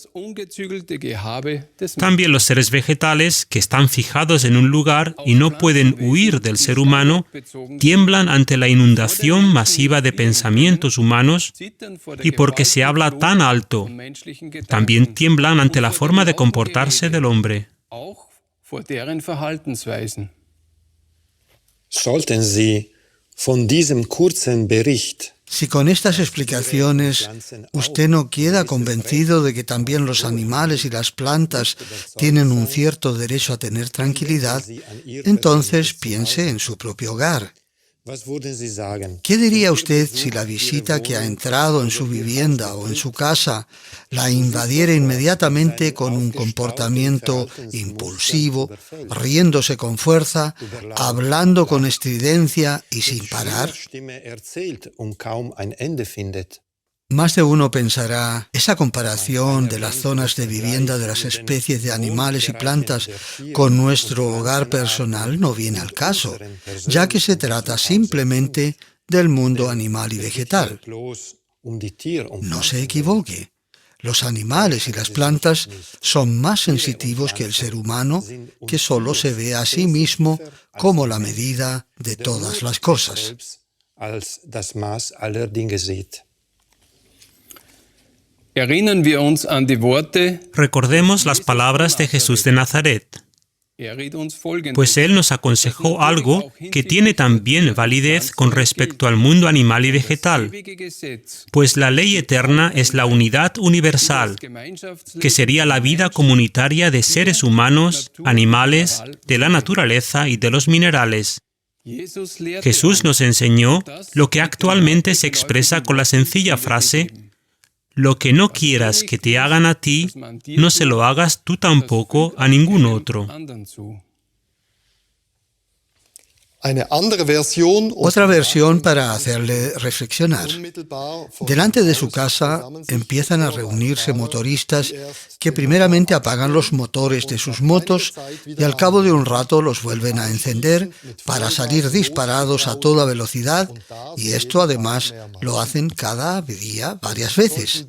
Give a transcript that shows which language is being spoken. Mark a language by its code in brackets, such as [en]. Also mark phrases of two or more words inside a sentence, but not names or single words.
[es] También los seres vegetales, que están fijados en un lugar y no pueden huir del ser humano, tiemblan ante la inundación masiva de pensamientos humanos y porque se habla tan alto, también tiemblan ante la forma de comportarse del hombre. [de] Sollten Sie von diesem kurzen Bericht [es] Si con estas explicaciones usted no queda convencido de que también los animales y las plantas tienen un cierto derecho a tener tranquilidad, entonces piense en su propio hogar. [de] Was würden Sie sagen? [es] ¿Qué diría usted si la visita que ha entrado en su vivienda o en su casa la invadiera inmediatamente con un comportamiento impulsivo, riéndose con fuerza, hablando con estridencia y sin parar? [de] Stimme erzählt und kaum ein Ende findet. [es] Más de uno pensará, esa comparación de las zonas de vivienda de las especies de animales y plantas con nuestro hogar personal no viene al caso, ya que se trata simplemente del mundo animal y vegetal. No se equivoque. Los animales y las plantas son más sensitivos que el ser humano, que solo se ve a sí mismo como la medida de todas las cosas. [de] Als das Maß aller Dinge sieht. Erinnern wir uns an die Worte, [es] Recordemos las palabras de Jesús de Nazaret, [de] riet uns Folgendes: [es] pues Él nos aconsejó algo que tiene también validez con respecto al mundo animal y vegetal, [de] ewige Gesetz, [es] pues la ley eterna es la unidad universal, que sería la vida comunitaria de seres humanos, animales, de la naturaleza y de los minerales. [de] Jesus lehrte [es] Jesús nos enseñó lo que actualmente se expresa con la sencilla frase: lo que no quieras que te hagan a ti, no se lo hagas tú tampoco a ningún otro. [de] anderen zu. [es] Otra versión para hacerle reflexionar. Delante de su casa empiezan a reunirse motoristas que primeramente apagan los motores de sus motos y al cabo de un rato los vuelven a encender para salir disparados a toda velocidad, y esto además lo hacen cada día varias veces.